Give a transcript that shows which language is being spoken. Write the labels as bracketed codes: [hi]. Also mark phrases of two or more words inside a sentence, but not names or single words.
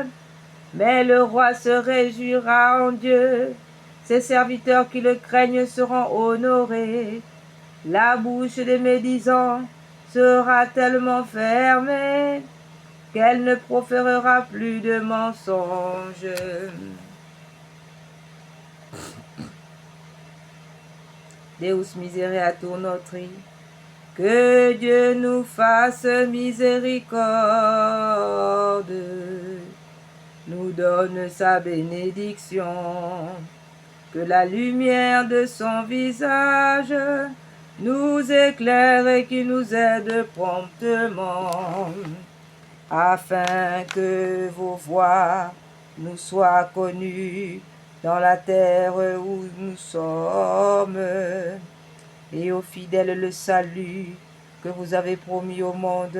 [fr] Mais le roi se réjouira en Dieu, ses serviteurs qui le craignent seront honorés. La bouche des médisants sera tellement fermée qu'elle ne proférera plus de mensonges. [la] Deus misereatur notri, [fr] Que Dieu nous fasse miséricorde, nous donne sa bénédiction, que la lumière de son visage nous éclaire et qu'il nous aide promptement, afin que vos voix nous soient connues dans la terre où nous sommes, et aux fidèles le salut que vous avez promis au monde.